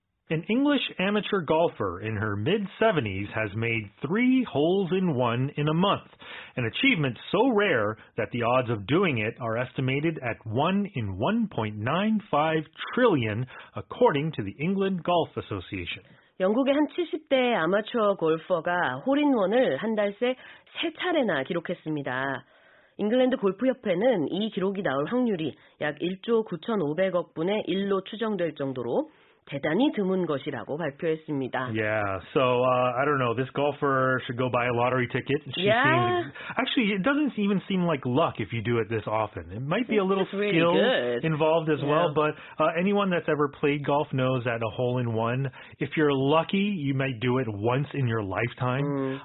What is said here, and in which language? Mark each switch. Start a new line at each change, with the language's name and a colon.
English: An English amateur golfer in her mid-70s has made 3 holes-in-one in a month, an achievement so rare that the odds of doing it are estimated at 1 in 1.95 trillion, according to the England Golf Association.
Korean: 영국의 한 70대 아마추어 골퍼가 홀인원을 한 달 새 3차례나 기록했습니다. 잉글랜드 골프협회는 이 기록이 나올 확률이 약 1조 9,500억 분의 1로 추정될 정도로 대단히 드문 것이라고 발표했습니다.
English: Yeah, so I don't know. This golfer should go buy a lottery ticket. Actually, it doesn't even seem like luck if you do it this often. It might be a little skill involved as well, but anyone that's ever played golf knows that a hole-in-one, if you're lucky, you might do it once in your lifetime.